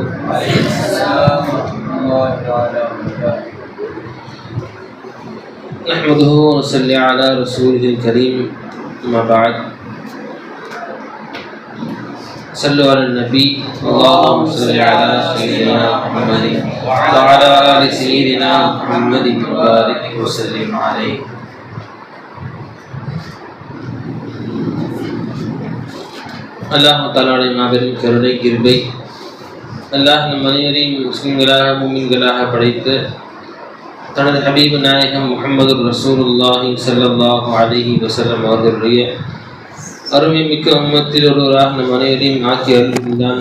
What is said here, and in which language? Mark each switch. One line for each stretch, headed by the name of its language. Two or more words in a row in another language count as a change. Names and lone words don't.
Arabic: نحمده ونصلي على رسوله الكريم. أما بعد، صلوا على النبي. اللهم صل على سيدنا محمد وعلى آل سيدنا محمد وبارك وسلم عليه.
Tamil: அல்லாஹ் தஆலாவுடைய மாபெரும் கருணை கிருபை, அல்லாஹ் நம் அனைவரையும் முஸ்லிம்களாக முஃமின்களாக படைத்து தனது ஹபீபு நாயகம் முஹம்மது ரசூலுல்லாஹி
Arabic: صلى الله عليه وسلم
Tamil: அவர்களுடைய அருமை மிக்க உம்மத்தில் ஒருவராக நம் அனைவரையும் ஆக்கி அருள்கின்றான்.